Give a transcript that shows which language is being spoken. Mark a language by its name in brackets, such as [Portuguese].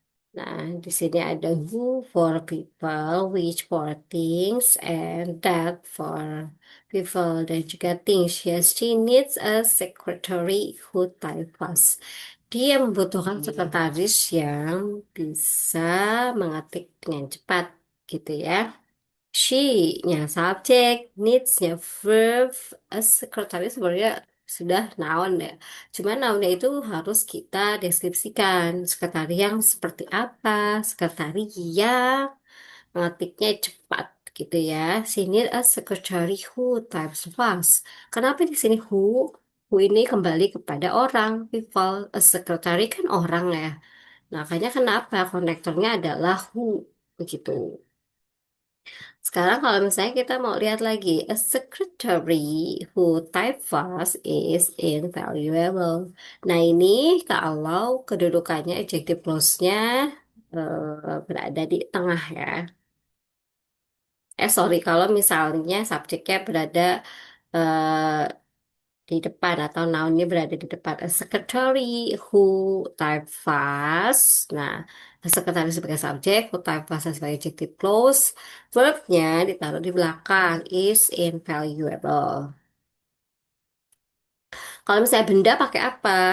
[Indonesian] Nah, di sini ada [English] who for people, which for things, and that for people, [Indonesian] dan juga [English] things. Yes, she needs a secretary who type fast. [Indonesian] Dia membutuhkan sekretaris yang bisa mengetik dengan cepat, gitu ya. She-nya subjek, needs-nya verb, sekretaris sebenarnya sudah noun ya. Cuma nounnya itu harus kita deskripsikan. Sekretari yang seperti apa? Sekretari yang mengetiknya cepat gitu ya. Sini [English] a secretary who types fast. [Indonesian] Kenapa di sini who? Who ini kembali kepada orang, people. A secretary kan orang ya. Nah, makanya kenapa konektornya adalah who begitu. Sekarang kalau misalnya kita mau lihat lagi, [English] a secretary who type fast is invaluable. [Indonesian] Nah, ini kalau kedudukannya adjective clause-nya berada di tengah ya. Sorry, kalau misalnya subjeknya berada eh, di depan atau noun-nya berada di depan. [English] A secretary who type fast. [Indonesian] Nah, [English] a secretary [Indonesian] sebagai subjek, [English] who type fast [Indonesian] sebagai adjective clause. Verbnya ditaruh di belakang, [English] is invaluable. [Indonesian] Kalau misalnya benda pakai apa?